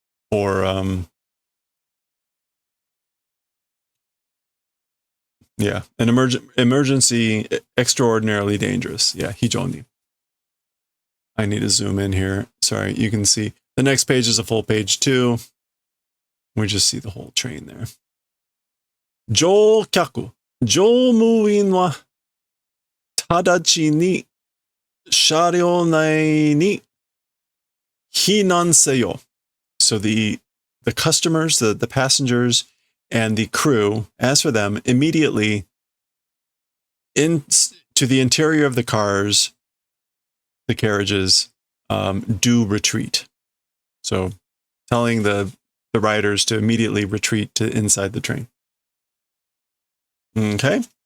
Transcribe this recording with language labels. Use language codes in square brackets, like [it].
[en] Or yeah, an emergency, extraordinarily dangerous. Yeah, hijou ni. I need to zoom in here. Sorry, you can see the next page is a full page too. We just see the whole train there. [ja] 乗客、乗務員は直ちに車両内に避難せよ. [en] So the customers, the passengers, and the crew, as for them, immediately into the interior of the cars, the carriages, do retreat. So telling the riders to immediately retreat to inside the train. Okay.